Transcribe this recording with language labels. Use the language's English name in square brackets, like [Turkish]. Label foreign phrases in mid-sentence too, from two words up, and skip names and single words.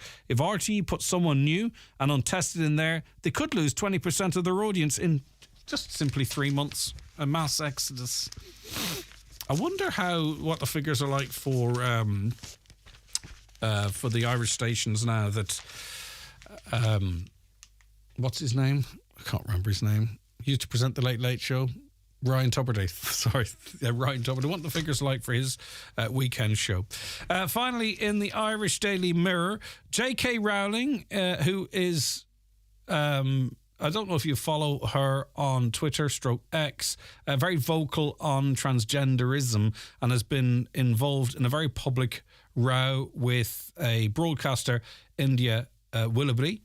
[English] If RTE put someone new and untested in there, they could lose 20% of their audience in just simply 3 months. A mass exodus. I wonder what the figures are like for the Irish stations now that what's his name? I can't remember his name. He used to present the Late Late Show. Ryan Tubridy. Sorry. Ryan Tubridy. What the figures like for his weekend show. Finally, in the Irish Daily Mirror, J.K. Rowling, who is... I don't know if you follow her on Twitter /X, very vocal on transgenderism and has been involved in a very public row with a broadcaster, India Willoughby.